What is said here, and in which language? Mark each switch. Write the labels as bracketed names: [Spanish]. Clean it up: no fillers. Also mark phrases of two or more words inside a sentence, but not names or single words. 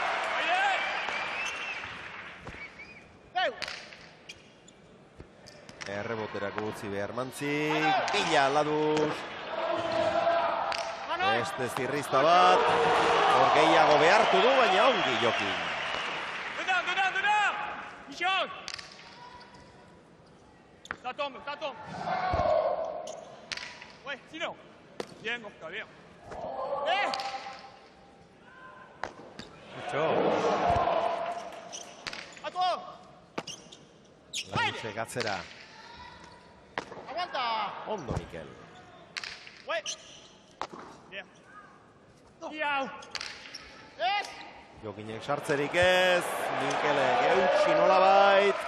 [Basque] Erreboterako utzi behar Mantzik. Pila Laduz. Beste zirrizta bat. Hor gehiago behartu du, baina ongi Jokin. [French] Ça tombe. Ouais, sinon. Bien, Gorka, bien. A tu. [Basque] Ladutxe gatzera. [Spanish] Aguanta. [Basque] Ondo, Mikel. [French] Bien. Iau. [Basque] Jokinek sartzerik ez. Mikelek eutxi nolabait.